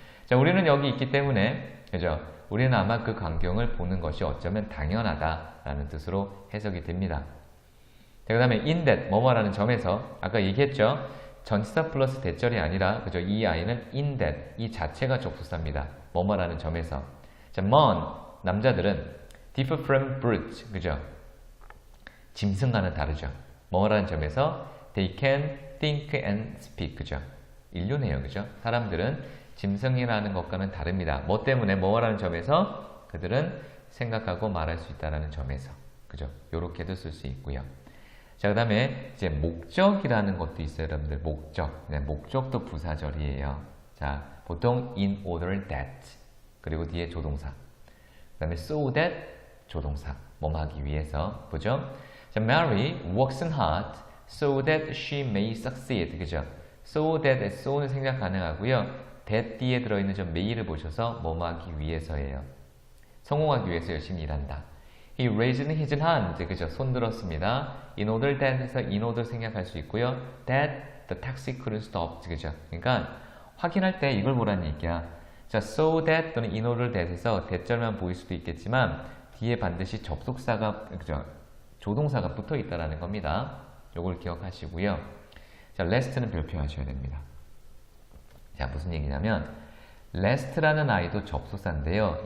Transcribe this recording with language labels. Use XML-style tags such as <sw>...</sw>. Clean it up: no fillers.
<ko>자, 우리는 여기 있기 때문에, 그죠? 우리는 아마 그 광경을 보는 것이 어쩌면 당연하다라는 뜻으로 해석이 됩니다. 자, 그 다음에 in that 뭐뭐라는 점에서 아까 얘기했죠. 전치사 플러스 대절이 아니라, 그죠? 이 아이는 in that 이 자체가 접속사입니다. 뭐뭐라는 점에서.</ko> <en>자, men</en> <ko>남자들은</ko> <en>differ from brutes, 그죠?</en> <ko>짐승과는 다르죠. 뭐뭐라는 점에서</ko> <en>they can think and speak, 그죠?</en> <ko>인류네요, 그죠? 사람들은 짐승이라는 것과는 다릅니다. 뭐 때문에? 뭐라는 점에서 그들은 생각하고 말할 수 있다는 점에서, 그죠? 요렇게도 쓸 수 있고요. 자, 그 다음에 이제 목적이라는 것도 있어요, 여러분들. 목적. 네, 목적도 부사절이에요. 자, 보통 in order that, 그리고 뒤에 조동사. 그 다음에 so that 조동사. 뭐뭐 하기 위해서. 보죠?</ko> <en>자, Mary works hard so that she may succeed.</en> <ko>그죠? so that, so는 생략 가능하고요. that 뒤에 들어있는 저 may를 보셔서 뭐뭐 하기 위해서예요. 성공하기 위해서 열심히 일한다.</ko> <en>He raised his hand. 그죠?</en> <ko>손 들었습니다.</ko> <en>In order that</en> <ko>해서</ko> <en>in order</en> <ko>생략할 수 있고요.</ko> <en>That the taxi couldn't stop.</en> <ko>그죠? 그러니까 확인할 때 이걸 보라는 얘기야. 자, so that 또는 in order that에서 대절만 보일 수도 있겠지만 뒤에 반드시 접속사가, 그죠? 조동사가 붙어 있다라는 겁니다. 요걸 기억하시고요. 자, last는 별표하셔야 됩니다. 자, 무슨 얘기냐면 last라는 아이도 접속사인데요.</ko>